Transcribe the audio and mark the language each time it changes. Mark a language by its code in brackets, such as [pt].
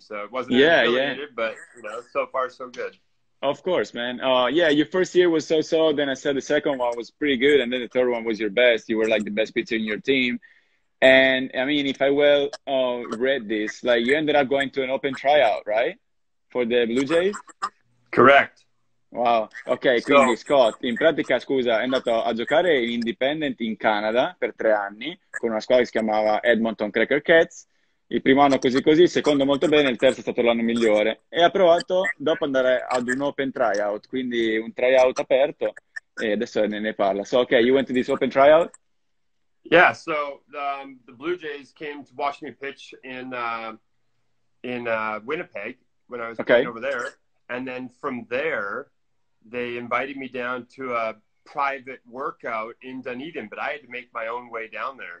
[en] So it wasn't affiliated, but so far so good. Of course, man. Yeah, your first year was so-so. Then I said the second one was pretty good, and then the third one was your best. You were like the best pitcher in your team. And I mean, if I read this, like you ended up going to an open tryout, right? For the Blue Jays? Correct. [it] Wow, ok, quindi Scott in pratica, scusa, è andato a giocare in indipendent in Canada per 3 anni con una squadra che si chiamava Edmonton Cracker-Cats. Il primo anno così, il secondo molto bene, il terzo è stato l'anno migliore. E ha provato dopo andare ad un open tryout, quindi un tryout aperto, e adesso ne parla. [en] So, ok, you went to this open tryout? Yeah, so the Blue Jays came to watch me pitch in Winnipeg when I was playing over there. And then from there, they invited me down to a private workout in Dunedin, but I had to make my own way down there.